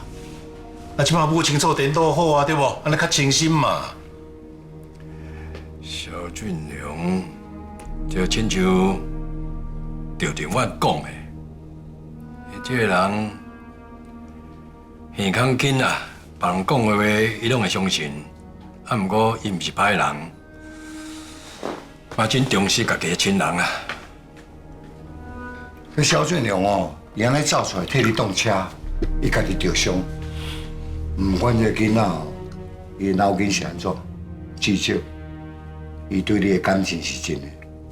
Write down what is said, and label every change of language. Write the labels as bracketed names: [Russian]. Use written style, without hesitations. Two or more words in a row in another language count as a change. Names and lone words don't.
[Min Nan Chinese] 啊，即馬母親做顛倒好啊，對無？安尼較清心嘛。蕭俊良就親像趙定遠講的，伊這個人耳康緊啊。別人講的話，伊攏會相信。啊，毋過伊毋是歹人，嘛真重視家己的親人啊。這蕭俊良哦，伊安尼走出來替你動車，伊家己着傷。毋管這個囡仔哦，伊腦筋是安怎，至少伊對你的感情是真的。